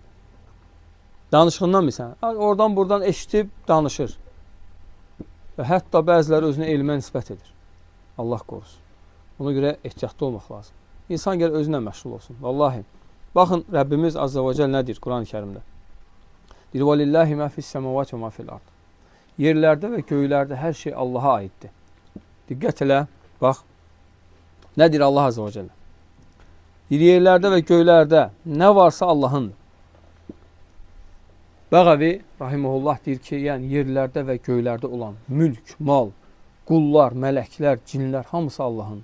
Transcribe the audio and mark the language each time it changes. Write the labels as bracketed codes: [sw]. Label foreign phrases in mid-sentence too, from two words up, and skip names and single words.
[az] Danışığından bilsən. Oradan buradan eşitib danışır. Və hətta bəziləri özünə elmə nisbət edir. Allah qorusun. Ona görə ehtiyatlı olmaq lazım. İnsan gəl özünə məşğul olsun. Vallahi. Baxın, Rəbbimiz [ar] عز وجل [az] nə deyir Quran-ı Kərimdə? Deyir, [ar] وَلِلَّهِ مَا فِي السَّمَوَاتِ وَمَا فِي الْأَرْضِ. [az] Yerlərdə və göylərdə hər şey Allaha aiddir. Diqqət elə, bax. Nə deyir Allah [ar] عز وجل? [az] Yerlərdə və göylərdə nə varsa Allahındır. Bəğəvi rahimehullah deyir ki, yəni yerlərdə və göylərdə olan mülk, mal, qullar, mələklər, cinlər hamısı Allahındır.